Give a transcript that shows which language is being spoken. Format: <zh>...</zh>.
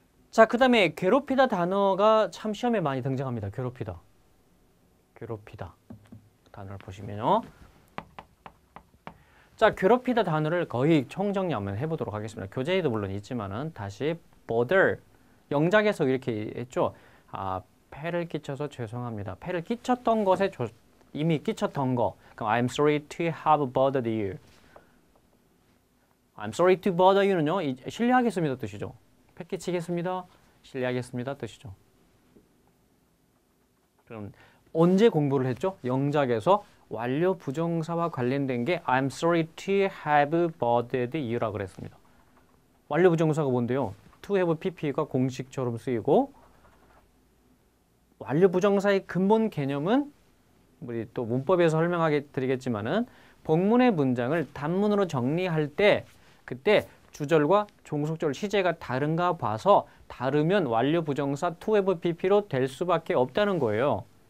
<ko>자, 그 다음에 괴롭히다 단어가 참 시험에 많이 등장합니다. 괴롭히다. 괴롭히다. 단어를 보시면요. 자, 괴롭히다 단어를 거의 총정리 한번 해보도록 하겠습니다. 교재에도 물론 있지만은 다시 bother 영작에서 이렇게 했죠. 폐를 끼쳐서 죄송합니다. 폐를 끼쳤던 것에 이미 끼쳤던 거.</ko> <en>그럼 I'm sorry to have bothered you. I'm sorry to bother you는요.</en> <ko>실례하겠습니다 뜻이죠. 폐 끼치겠습니다. 실례하겠습니다 뜻이죠. 그럼 언제 공부를 했죠? 영작에서 완료 부정사와 관련된 게</ko> <en>I'm sorry to have bothered you</en> <ko>라고 그랬습니다. 완료 부정사가 뭔데요? to have pp가 공식처럼 쓰이고 완료 부정사의 근본 개념은 우리 또 문법에서 설명하게 드리겠지만은 본문의 문장을 단문으로 정리할 때 그때 주절과 종속절 시제가 다른가 봐서 다르면 완료 부정사 to have pp로 될 수밖에 없다는 거예요.</ko>